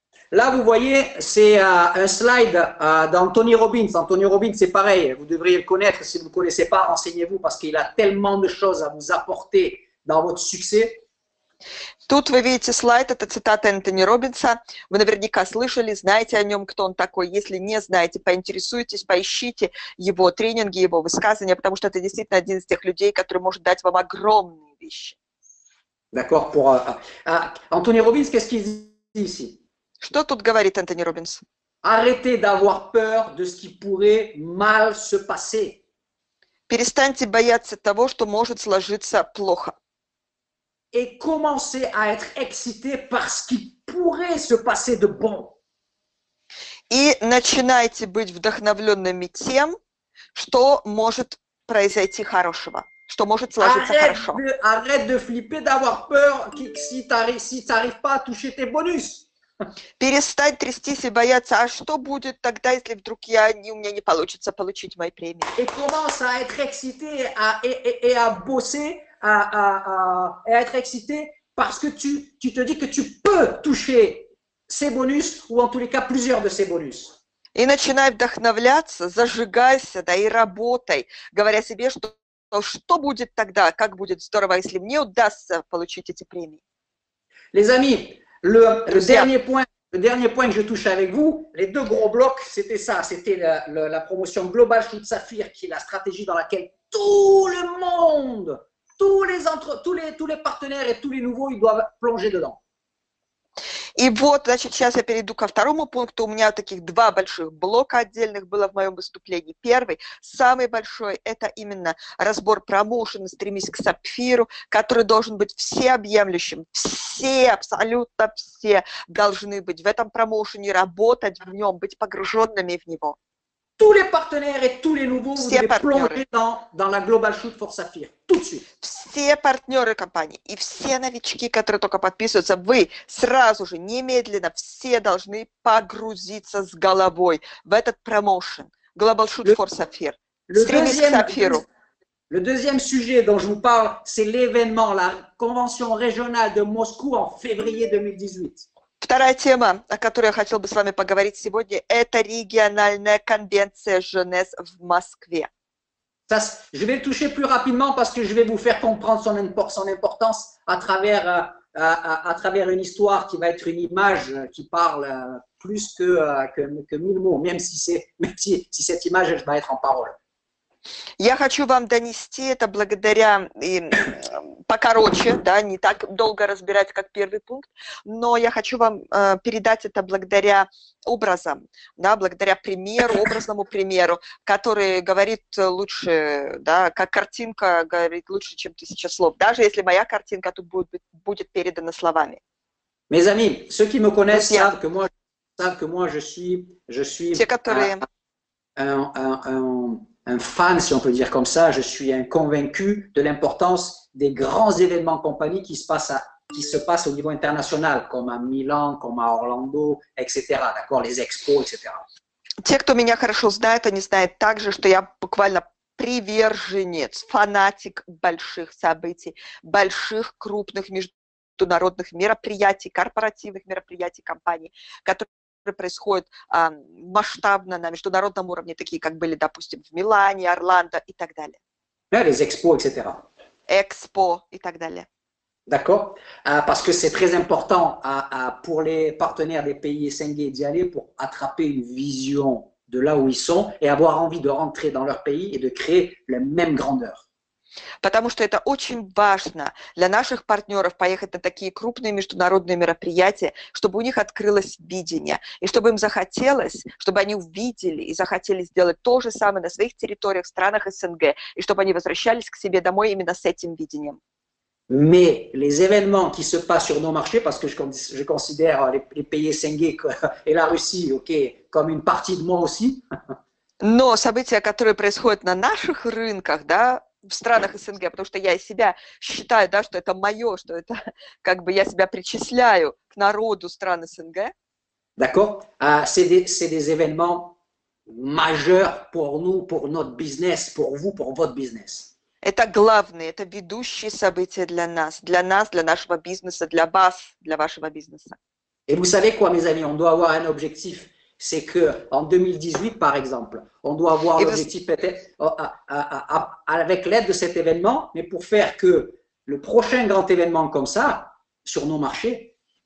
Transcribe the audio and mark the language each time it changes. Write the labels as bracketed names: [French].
[French] Là, vous voyez, c'est un slide d'Anthony Robbins. Anthony Robbins, c'est pareil, vous devriez le connaître. Si vous ne le connaissez pas, renseignez-vous parce qu'il a tellement de choses à vous apporter dans votre succès. [Russian] Тут вы видите слайд, это цитата Энтони Робинса. Вы наверняка слышали, знаете о нем, кто он такой. Если не знаете, поинтересуйтесь, поищите его тренинги, его высказывания, потому что это действительно один из тех людей, который может дать вам огромные вещи. [French] D'accord. Anthony Robbins, qu'est-ce qu'il dit ici? [Russian] Что тут говорит Энтони Робинс? [French] Arrêtez d'avoir peur de ce qui pourrait mal se passer. [Russian] Перестаньте бояться того, что может сложиться плохо. [French] Et commencez à être excité par ce qui pourrait se passer de bon. [Russian] И начинайте быть вдохновленными тем, что может произойти хорошего, что может сложиться хорошо. [French] Arrête de flipper, d'avoir peur si tu n'arrives pas à toucher tes bonus. [Russian] Перестать трястись и бояться, а что будет тогда, если вдруг у меня не получится получить мои премии? [French] Et commence à être excité et à bosser, à être excité parce que tu te dis que tu peux toucher ces bonus ou en tous les cas plusieurs de ces bonus. [Russian] И начинай вдохновляться, зажигайся, да, и работай, говоря себе, что будет тогда, как будет здорово, если мне удастся получить эти премии. [French] Les amis, le dernier point que je touche avec vous, les deux gros blocs, c'était ça, c'était la promotion Global Shoot Sapphire, qui est la stratégie dans laquelle tout le monde, tous les partenaires et tous les nouveaux, ils doivent plonger dedans. [Russian] И вот, значит, сейчас я перейду ко второму пункту. У меня таких два больших блока отдельных было в моем выступлении. Первый, самый большой, это именно разбор промоушена «Стремись к сапфиру», который должен быть всеобъемлющим. Все, абсолютно все должны быть в этом промоушене, работать в нем, быть погруженными в него. [French] Tous les partenaires et tous les nouveaux, vous devez plonger dans la Global Shoot for Sapphire, tout de suite. [Russian] Все партнеры компании и все новички, которые только подписываются, вы сразу же, немедленно, все должны погрузиться с головой в этот промоушен. Global Shoot for Sapphire. Стремись к сапфиру. [French] Le deuxième sujet dont je vous parle, c'est l'événement, la convention régionale de Moscou en février 2018. [Russian] Вторая тема, о которой я хотела бы с вами поговорить сегодня, это региональная конвенция Женес в Москве. [French] Je vais le toucher plus rapidement parce que je vais vous faire comprendre son importance à travers une histoire qui va être une image qui parle plus que 1000 mots, même si cette image va être en parole. [Russian] Я хочу вам донести это благодаря, покороче, да, не так долго разбирать, как первый пункт, но я хочу вам передать это благодаря образам, да, благодаря примеру, образному примеру, который говорит лучше, да, как картинка говорит лучше, чем 1000 слов, даже если моя картинка тут будет передана словами. [French] Mes amis, ceux qui me connaissent savent que moi je suis [Russian] Те, которые... [French] un fan, si on peut dire comme ça, je suis un convaincu de l'importance des grands événements compagnie qui se passent au niveau international, comme à Milan, comme à Orlando, etc. D'accord, les expos, etc. [Russian] Те, кто меня хорошо знает, они знают также, что я буквально приверженец, фанатик больших событий, больших крупных международных мероприятий, корпоративных мероприятий компаний, которые происходят масштабно на международном уровне, такие как были, допустим, в Милане, Орландо и так далее. [French] Les expos, etc. [Russian] Экспо и так далее. [French] D'accord, parce que c'est très important pour les partenaires des pays SNG d'y aller pour attraper une vision de là où ils sont et avoir envie de rentrer dans leur pays et de créer la même grandeur. [Russian] Потому что это очень важно для наших партнеров поехать на такие крупные международные мероприятия, чтобы у них открылось видение, и чтобы им захотелось, чтобы они увидели и захотели сделать то же самое на своих территориях, странах СНГ, и чтобы они возвращались к себе домой именно с этим видением. [French] Mais les événements qui se passent sur nos marchés, parce que je considère les pays SNG et la Russie, ok, comme une partie de moi aussi. [Russian] Но события, которые происходят на наших рынках, да, в странах СНГ, потому что я и себя считаю, да, что это мое, что это как бы я себя причисляю к народу стран СНГ. [French] D'accord, c'est des événements majeurs pour nous, pour notre business, pour vous, pour votre business. [Russian] Это главные, это ведущие события для нас, для нашего бизнеса, для вас, для вашего бизнеса. [French] Et vous savez quoi, mes amis, on doit avoir un objectif. C'est qu'en 2018, par exemple, on doit avoir l'objectif avec l'aide de cet événement, mais pour faire que le prochain grand événement comme ça, sur nos marchés,